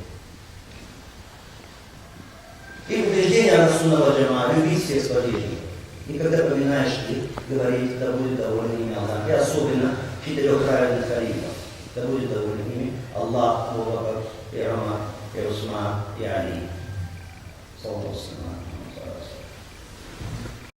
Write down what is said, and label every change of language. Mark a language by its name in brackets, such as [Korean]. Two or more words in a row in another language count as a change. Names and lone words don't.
[Russian] И убеждение [Arabic] السنة والجماعة — [Russian] любить всех сподвижников. И когда поминаешь их, говорить: да будет доволен ими Аллах. И особенно 4 праведных халифов. Да будет доволен ими Аллах, Абу Бакр, и Умар, и Усман, и Али. [Arabic] صلى الله عليه وسلم.